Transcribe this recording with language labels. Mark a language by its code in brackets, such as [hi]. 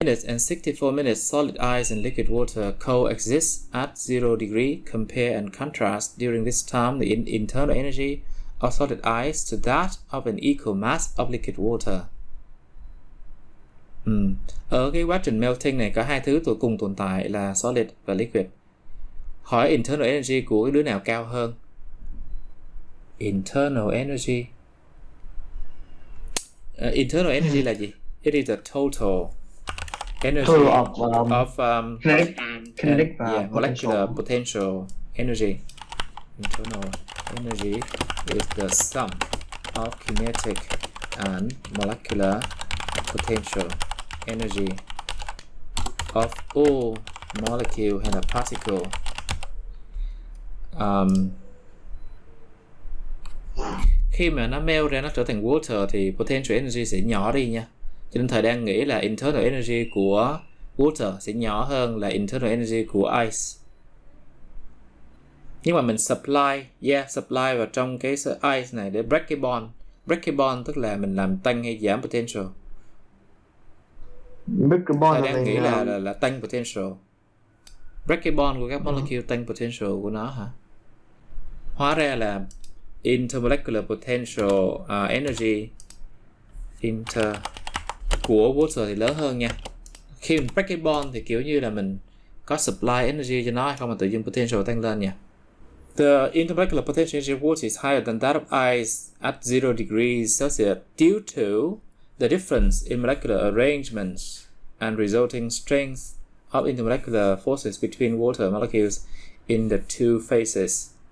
[en] minutes and 64 minutes, solid ice and liquid water coexist at 0 degree. Compare and contrast during this time the internal energy of solid ice to that of an equal mass of liquid water. [vi] Ở cái quá trình melting này có hai thứ cùng tồn tại là solid và liquid. Hỏi internal energy của cái đứa nào cao hơn? [en] Internal energy. [vi] Internal energy là gì? [en] It is the total energy of kinetic molecular potential energy. Internal energy is the sum of kinetic and molecular potential energy of all molecule and a particle. [vi] Khi mà nó melt ra, nó trở thành water thì potential energy sẽ nhỏ đi nha. Cho nên thầy đang nghĩ là internal energy của water sẽ nhỏ hơn là internal energy của ice. Nhưng mà mình supply vào trong cái ice này để break cái bond. Break cái bond tức là mình làm tăng hay giảm potential. Thầy đang nghĩ là tăng potential. Break cái bond của các molecule tăng potential của nó hả? Hóa ra là intermolecular potential energy của water thì lớn hơn nha. Khi mình break cái bond thì kiểu như là mình có supply energy cho nó hay không mà tự nhiên potential tăng lên nha. [en] The intermolecular potential energy of water is higher than that of ice at 0 degrees Celsius due to the difference in molecular arrangements and resulting strength of intermolecular forces between water molecules in the two phases.